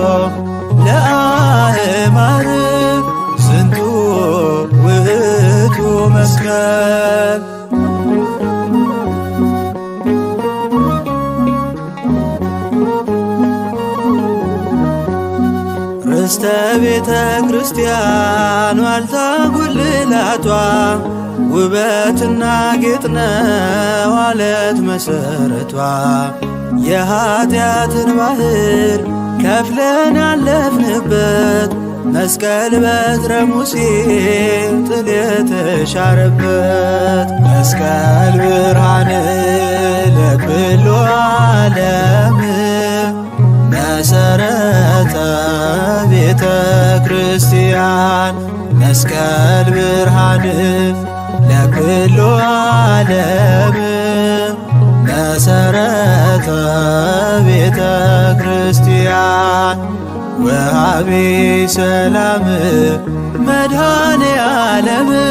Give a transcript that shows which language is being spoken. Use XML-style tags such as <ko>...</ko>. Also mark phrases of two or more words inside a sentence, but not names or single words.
<gez>ለአእማር ዝንቱ ውእቱ መስቀል።</gez> <am>ርስተ ቤተ ክርስቲያን ዋልታ ጉልላቷ ውበትና ጌጥ ነው ዓለት መሠረቷ። የኀጢአትን ባሕር ከፍለን ያለፍንበት መስቀል በትረ ሙሴ ጥል የተሻረበት።</am> <gez>መስቀል ብርሃን ለኩሉ ዓለም መሰረተ ቤተ ክርስቲያን። መስቀል ብርሃን ለኩሉ ዓለም መሰረተ ቤተ ክርስቲያን። ወሃቤ ሰላም መድኃኔ ዓለም</gez>